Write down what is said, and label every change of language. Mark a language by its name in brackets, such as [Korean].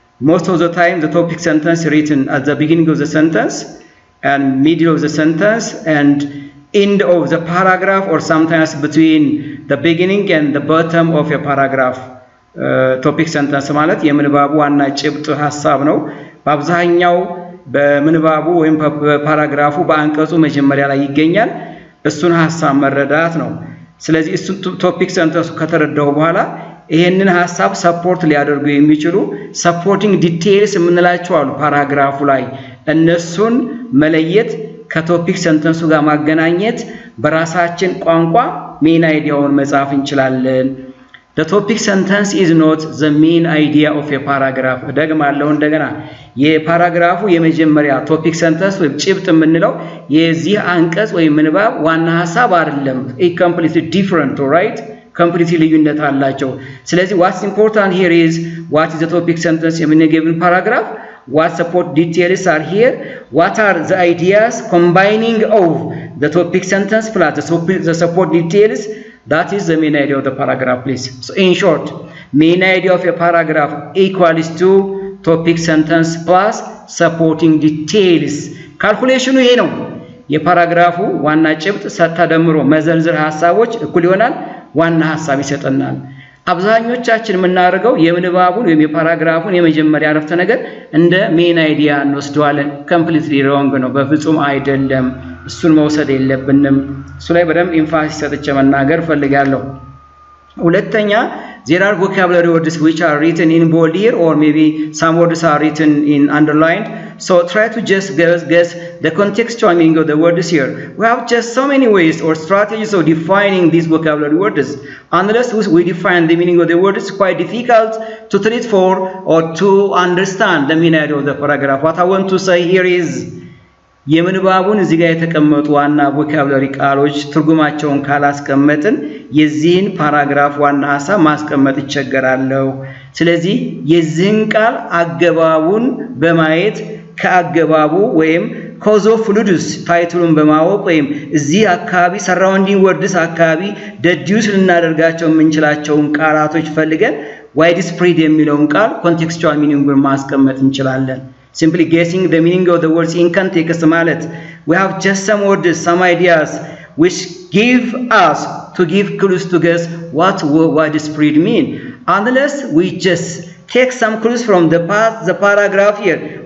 [English] Most of the time the topic sentence written at the beginning of the sentence and middle of the sentence and end of the paragraph, or sometimes between the beginning and the bottom of a paragraph. [Amharic] Topic sentence ማለት የምንባቡ ዋና ጭብጥ ሐሳብ ነው። በአብዛኛው በምንባቡ ወይም በፓራግራፉ በአንቀጹ መጀመሪያ ላይ ይገኛል። እሱን ሐሳብ መረዳት ነው። ስለዚህ እሱ ቶፒክ ሰንተንሱ ከተረዳው በኋላ ይሄንን ሐሳብ ሰፖርት ሊያደርጉ የሚችሉ ሰፖርቲንግ ዲቴይልስ የምንላቸው አሉ ፓራግራፉ ላይ። እነሱን መለየት ከቶፒክ ሰንተንሱ ጋር ማገናኘት በራሳችን ቋንቋ ሜን አይዲያውን መጻፍ እንችላለን። [English] The topic sentence is not the main idea of a paragraph. [Amharic] ደግማለሁ እንደገና የፓራግራፉ የመጀመሪያ ቶፒክ ሰንተንስ ወይ ጭብጥ የምንለው የዚህ አንቀጽ ወይ ምንባብ ዋና ሐሳብ አይደለም። [English] It completely different, right? Completely [Amharic] ልዩነት አላቸው። ስለዚህ [English] what's important here is what is the topic sentence in a given paragraph? What support details are here? What are the ideas combining of the topic sentence plus the support details? That is the main idea of the paragraph, please. So in short, main idea of a paragraph equals to topic sentence plus supporting details. [Amharic] Calculation ይሄ ነው። የፓራግራፉ ዋና ጭብጥ ተደምሮ መዘርዝር ሐሳቦች እኩል ይሆናል ዋና ሐሳብ ይሰጠናል። አብዛኞቻችን የምናደርገው የምንባቡን ወይም የፓራግራፉን የመጀመሪያ አረፍተ ነገር እንደ ሜን አይዲያ እንወስደዋለን። [English] completely wrong [Amharic] ነው፣ በፍጹም አይደለም። እሱን መውሰድ የለብንም። እሱ ላይ በደንብ ኢንፋሲስ ሰጥቼ መናገር ፈልጋለሁ። ሁለተኛ, [English] there are vocabulary words which are written in bold here, or maybe some words are written in underlined. So try to just guess the contextual meaning of the words here. We have just so many ways or strategies of defining these vocabulary words. Unless we define the meaning of the words, it's quite difficult to treat for or to understand the meaning of the paragraph. What I want to say here is [Amharic] የምንባቡን እዚህ ጋር የተቀመጡ ዋና ቮካብላሪ ቃሎች ትርጉማቸውን ካላስቀመጥን የዚህን ፓራግራፍ ዋና ሐሳብ ማስቀመጥ ይቸገራለሁ። ስለዚህ የዚህን ቃል አገባቡን በማየት ከአገባቡ ወይም cause of fluids ታይትሉን በማወቅ ወይም እዚህ አካባቢ surrounding words አካባቢ deduce ልናደርጋቸው የምንችላቸውን ቃላቶች ፈልገን [English] widespread [Amharic] የሚለውን ቃል [English] contextual meaning [Amharic] ማስቀመጥ እንችላለን [English] simply guessing the meaning of the words in context [Amharic] ማለት [English] we have just some words some ideas which give us to give clues to guess what widespread mean unless we just take some clues from the paragraph here